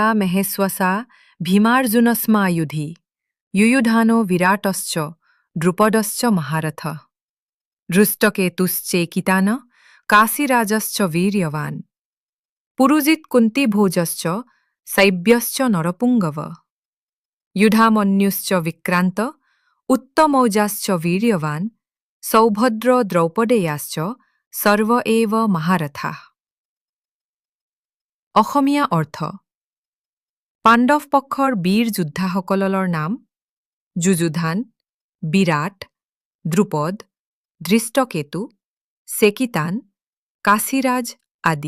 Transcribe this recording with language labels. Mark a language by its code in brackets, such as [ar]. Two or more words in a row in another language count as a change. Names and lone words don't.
[sa] মহেশ্বসা ভীমাৰ্জুনস্মা যুধি যুযুধানো বিৰাটশ্চ দ্ৰুপদশ্চ মহাৰথ ধৃষ্টকেতুশ্চেকিতান কাশীৰাজশ্চ বীৰ্যৱান পুৰুজিৎ কুন্তীভোজশ্চ শৈব্যশ্চ নৰপুঙ্গৱ युधामन्युश्च विक्रान्त उत्तमौजाश्च वीर्यवान् सौभद्र द्रौपदेयाश्च सर्व एव महारथाः। [as] অসমীয়া অৰ্থ পাণ্ডৱ পক্ষৰ বীৰ যোদ্ধাসকলৰ নাম যুযুধান, বিৰাট, দ্ৰুপদ, ধৃষ্টকেতু, চেকিতান, কাশীৰাজ আদি।